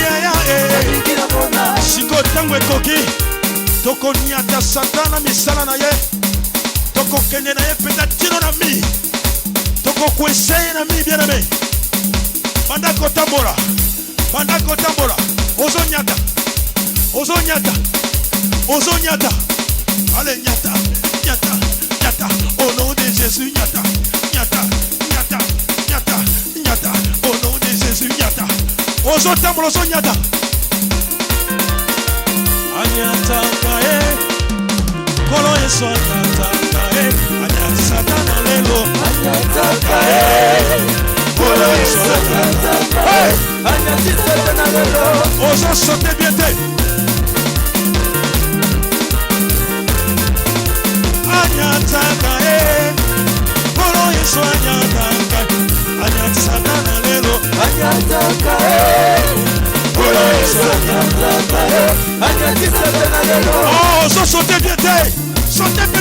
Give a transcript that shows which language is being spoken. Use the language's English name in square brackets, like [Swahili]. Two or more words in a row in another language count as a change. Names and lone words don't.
[Lingala] siko tango ekoki tokoniata satana misala na ye tokokende na ye peta tino na mi tokokweseye na mi [French] bien aimé [Lingala] banda kotambola ozonyata allez nyata [French] au nom de Jésus [Lingala] nyata [French] au nom de Jésus [Lingala] nyata ozotambola ozonyata anyata kae kolo Yesu anyata kae anyata satana lelo anyata kae kolo Yesu anyata kae anyata satana lelo ozo [French] sauter bien [Lingala] te anyata kae kolo Yesu anyata kae anyata satana lelo anyata kae kolo Yesu anyata kae anyata satana lelo ozo [French] sauter bien [Lingala] te [French] sauter bien